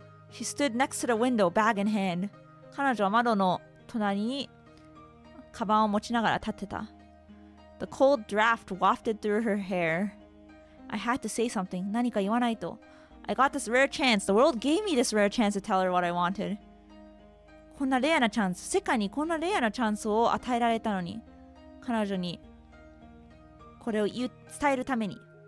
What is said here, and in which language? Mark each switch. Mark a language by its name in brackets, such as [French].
[English] She stood next to the window, bag in hand. [Japanese] 彼女は窓の隣にカバンを持ちながら立ってた。 [English] The cold draft wafted through her hair. I had to say something. [Japanese] 何か言わないと。 [English] I got this rare chance. The world gave me this rare chance to tell her what I wanted. [Japanese] こんなレアなチャンス。世界にこんなレアなチャンスを与えられたのに。彼女にこれを伝えるために。